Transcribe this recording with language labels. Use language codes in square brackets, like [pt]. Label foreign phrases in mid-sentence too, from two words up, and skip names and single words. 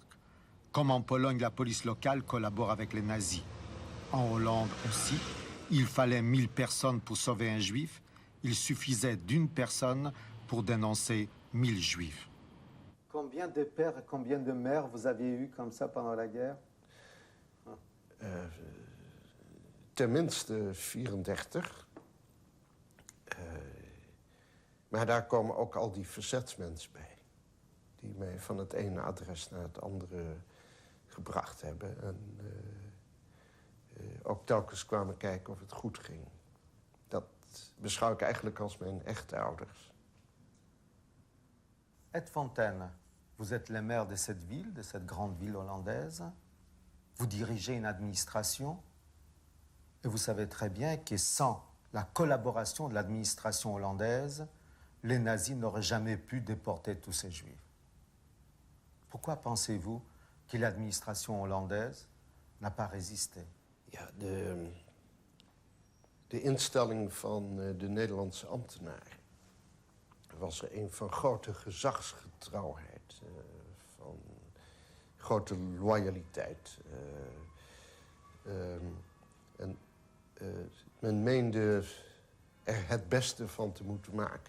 [fr] Comme en Pologne, la police locale collabore avec les nazis. En Hollande aussi, il fallait 1000 personnes pour sauver un juif. Il suffisait d'une personne pour dénoncer 1000 juifs. Combien de pères et combien de mères vous aviez eu comme ça pendant la guerre? [nl] Tenminste 34. Maar daar komen ook al die verzetsmensen bij. Die mij van het ene adres naar het andere gebracht hebben. En ook telkens kwamen kijken of het goed ging. Dat beschouw ik eigenlijk als mijn echte ouders. [fr] Ed Fontaine, vous êtes le maire de cette ville, de cette grande ville hollandaise. Vous dirigez une administration. Et vous savez très bien que sans la collaboration de l'administration hollandaise, les nazis n'auraient jamais pu déporter tous ces juifs. Pourquoi pensez-vous que l'administration hollandaise n'a pas résisté? [nl] Ja, de instelling van de Nederlandse ambtenaren was er een van grote gezagsgetrouwheid, van grote loyaliteit. En men meende er het beste van te moeten maken.